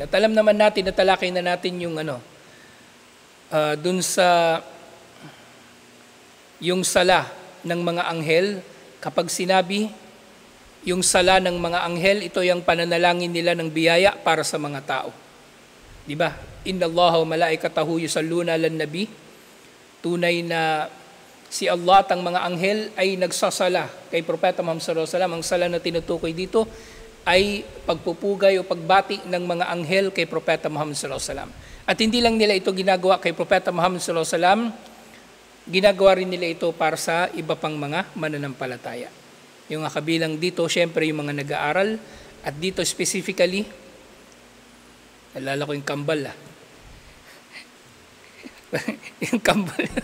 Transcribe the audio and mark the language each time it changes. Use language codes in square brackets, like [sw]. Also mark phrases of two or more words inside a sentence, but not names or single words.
[tl] At alam naman natin, natalakay na natin yung dun sa yung sala ng mga anghel, kapag sinabi yung sala ng mga anghel, ito yung pananalangin nila ng biyaya para sa mga tao. Di ba? [ar] إن الله وملائكته يصلون على النبي. [tl] Tunay na si Allah at ang mga anghel ay nagsasala kay Propeta Muhammad [ar] صلى الله عليه وسلم. [tl] Ang sala na tinutukoy dito ay pagpupugay o pagbati ng mga anghel kay Propeta Muhammad [ar] صلى الله عليه وسلم. [tl] At hindi lang nila ito ginagawa kay Propeta Muhammad [ar] صلى الله عليه وسلم, [tl] ginagawa rin nila ito para sa iba pang mga mananampalataya. Yung kabilang dito, syempre yung mga nag-aaral, at dito specifically, nalala ko yung kambal yung kambal.